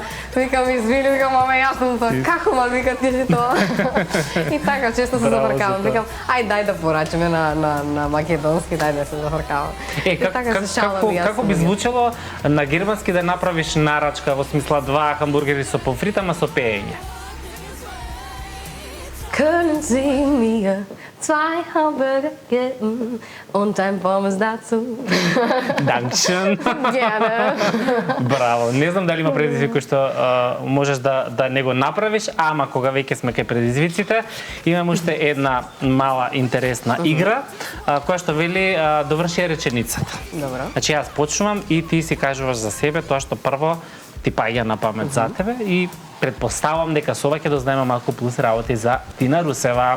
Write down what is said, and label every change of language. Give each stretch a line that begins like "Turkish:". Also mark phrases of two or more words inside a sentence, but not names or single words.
Macedonian: Викам извини, викам ама јас сум тоа. Како ма вика ти си тоа? И така често се зафркавам. Викам дај да порачаме на македонски, дај да се зафркавам. Како би звучало на германски да направиш нарачка во смисла 2 хамбургери со помфрит, ама со пеење?
German: Können Sie mir 2 Hamburger geben und ein Pommes dazu? Dankeschön. Gerne.
Macedonian: Браво. Не знам дали има предизвик што можеш да не го направиш, ама кога веќе сме кај предизвиците, имам уште една мала интересна игра, која што вели доврши реченицата. Добро. Значи јас почнувам и ти си кажуваш за себе тоа што прво ти паѓа на памет за тебе и предпоставам дека со ова ќе дознаеме малку плюс работи за Тина Русева.